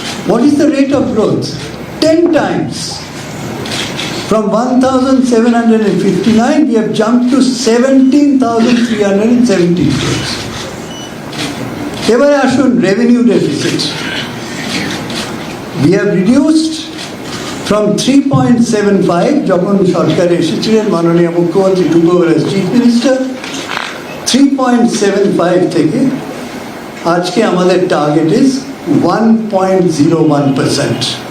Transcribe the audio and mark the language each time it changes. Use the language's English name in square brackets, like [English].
[English] What is the rate of growth? 10 times. From 1,759 we have jumped to 17,370 crores. [Bangla] এবারে আসুন revenue deficit. [English] We have reduced from 3.75 [Bangla] যখন সরকার এসেছিলেন, মাননীয় মুখ্যমন্ত্রী [English] took over as Chief Minister, [Bangla] 3.75 থেকে আজকে আমাদের টার্গেট [English] is 1.01%.